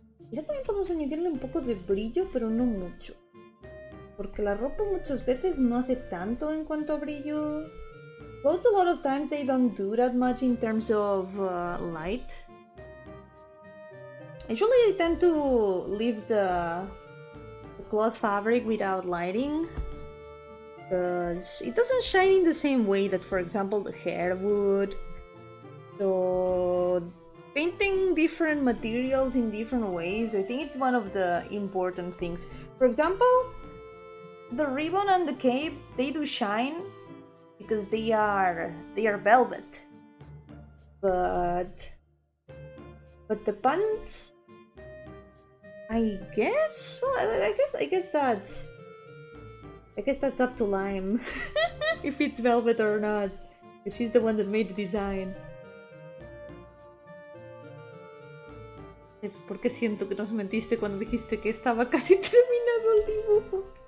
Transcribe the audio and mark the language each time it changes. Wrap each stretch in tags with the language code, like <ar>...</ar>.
<es>Ya también podemos añadirle un poco de brillo, pero no mucho. Porque la ropa muchas veces no hace tanto en cuanto a brillo.</es> <en>Clothes a lot of times they don't do that much in terms of light. Usually I tend to leave the cloth fabric without lighting. Because it doesn't shine in the same way that, for example, the hair would. So painting different materials in different ways, I think it's one of the important things. For example, the ribbon and the cape, they do shine because they are velvet. But the pants, I guess. Well, I guess that's up to Lime if it's velvet or not. Because she's the one that made the design.</en> <es>Porque siento que nos mentiste cuando dijiste que estaba casi terminado el dibujo.</es>